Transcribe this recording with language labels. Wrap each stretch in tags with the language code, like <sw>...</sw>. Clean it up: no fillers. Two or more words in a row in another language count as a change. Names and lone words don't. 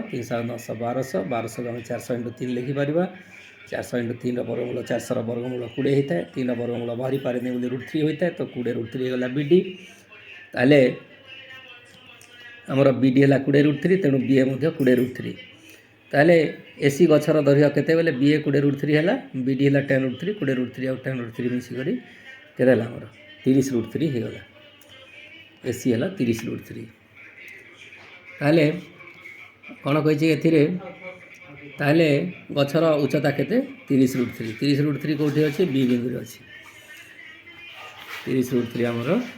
<or>300 ଆଉ 900 1200। 1200କୁ ଆମେ 400 × 3 ଲେଖିପାରିବା। 400 × 3ର ବର୍ଗମୂଳ, 400ର ବର୍ଗମୂଳ 20 ହେଇଥାଏ। 3ର ବର୍ଗମୂଳ ବାହାରି ପାରେନି ବୋଲି √3 ହୋଇଥାଏ। ତ 20√3 ହେଇଗଲା BD। ତାହେଲେ ଆମର BD ହେଲା 20√3, ତେଣୁ BA ମଧ୍ୟ 20√3। ତାହେଲେ ଏସି ଗଛର ଦୈର୍ଘ୍ୟ କେତେ ହେଲେ ବି ଏ 20√3 ହେ ବି ଡି ହେ 10√3 20√3 ଆଉ 10√3 ମିଶିକି କେତେ ଆମର 30√3 ହେଇଗଲା ଏସି ହେ 30√3 ତାହେଲେ କୌଣସି କହି ତାହେଲେ ଗଛର ଉଚ୍ଚତା କେତେ 30√3 30√3 କେଉଁଟି ଅଛି ବି ବିନ୍ଦୁ ଅଛି 30√3 ଆମର</or>